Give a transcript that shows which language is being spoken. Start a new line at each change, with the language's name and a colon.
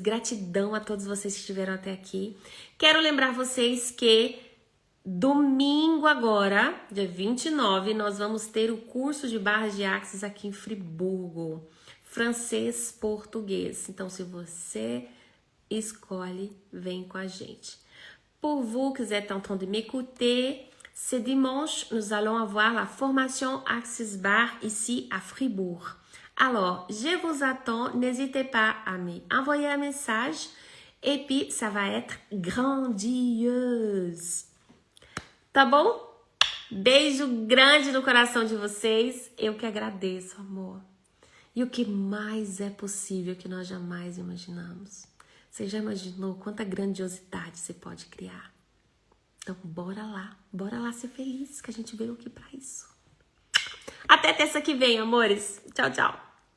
Portuguese: Gratidão a todos vocês que estiveram até aqui. Quero lembrar vocês que domingo agora, dia 29, nós vamos ter o curso de barras de axis aqui em Friburgo. Francês, português. Então, se você escolhe, vem com a gente.
French: Pour vous qui êtes en train de m'écouter, ce dimanche, nous allons avoir la formation Axis Bar ici à Fribourg. Alors, je vous attends, n'hésitez pas à m'envoyer un message et puis ça va être grandiose.
Portuguese: Tá bom? Beijo grande no coração de vocês. Eu que agradeço, amor. E o que mais é possível que nós jamais imaginamos? Você já imaginou quanta grandiosidade você pode criar? Então, bora lá ser feliz, que a gente veio aqui pra isso. Até terça que vem, amores. Tchau, tchau.